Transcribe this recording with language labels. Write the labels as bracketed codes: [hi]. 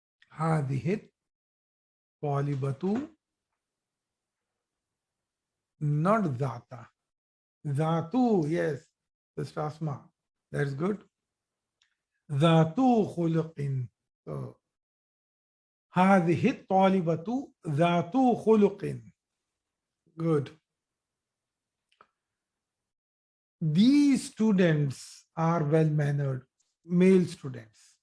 [ar] هذه الطالبة [en] not [ar] ذات. ذاتو, [en] yes, Sister Asma. That's good. [ar] ذاتو خلق. So, هذه الطالبة ذاتو خلق. [en] Good. These students are well mannered, male students.